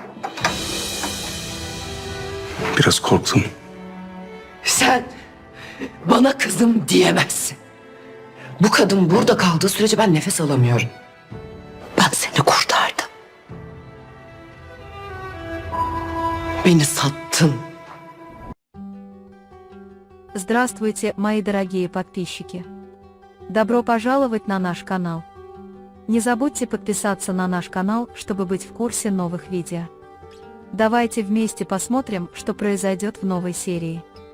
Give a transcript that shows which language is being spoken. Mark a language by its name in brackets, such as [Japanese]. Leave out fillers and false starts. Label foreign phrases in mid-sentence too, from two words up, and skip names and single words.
[Turkish] Biraz korktum. Sen bana kızım diyemezsin. Bu kadın burada kaldığı sürece ben nefes alamıyorum. Ben seni kurtardım. Beni sattın. [Russian] Здравствуйте, мои дорогие подписчики! Добро пожаловать на наш канал. Не забудьте подписаться на наш канал, чтобы быть в курсе новых видео. Давайте вместе посмотрим, что произойдет в новой серии.